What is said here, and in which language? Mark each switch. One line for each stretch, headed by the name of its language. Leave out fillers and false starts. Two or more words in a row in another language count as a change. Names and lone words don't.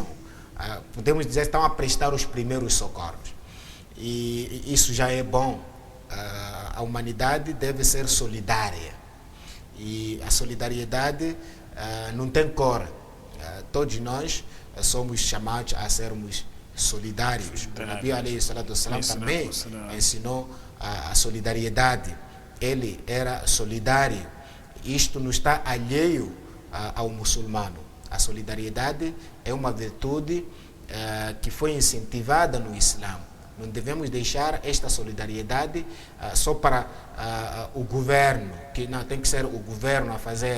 Portuguese: Podemos dizer que estão a prestar os primeiros socorros. E isso já é bom. A humanidade deve ser solidária. E a solidariedade não tem cor. Todos nós somos chamados a sermos solidários. O Nabi
Arabic: عليه الصلاة والسلام
Portuguese: também ensinou a solidariedade. Ele era solidário. Isto não está alheio ao muçulmano. A solidariedade é uma virtude que foi incentivada no Islã. Não devemos deixar esta solidariedade só para o governo, que não tem que ser o governo a fazer.